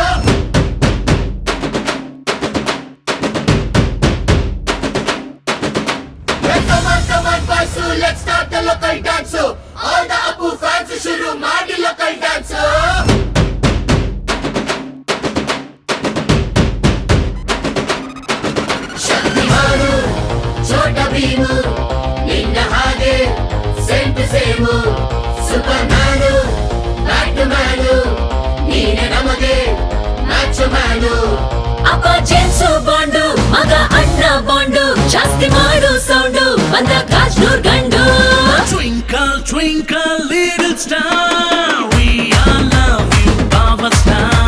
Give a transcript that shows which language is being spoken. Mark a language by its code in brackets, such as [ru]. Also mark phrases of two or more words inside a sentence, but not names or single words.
[en] let's start the local dance all the Apu fans [kn] ಶುರು ಮಾಡಿ [en] local dance [kn] ಶಕ್ತಿಮಾನು ಛೋಟ ಭೀಮು ನಿನ್ನ ಹಾಗೆ [en] same to same Superman Batman [kn] ನೀನೆ ನಮಗೆ [en] match man [kn] ಅಪ್ಪ ಜೇಮ್ಸು ಬಾಂಡು ಮಗ ಅಣ್ಣ ಬಾಂಡು ಜಾಸ್ತಿ ಮಾಡು ಸೌಂಡು ಬಂದ ಕಾಜ್ನೂರ್ ಗಂಡು [en] Twinkle, twinkle, little star, we all love you, Power Star.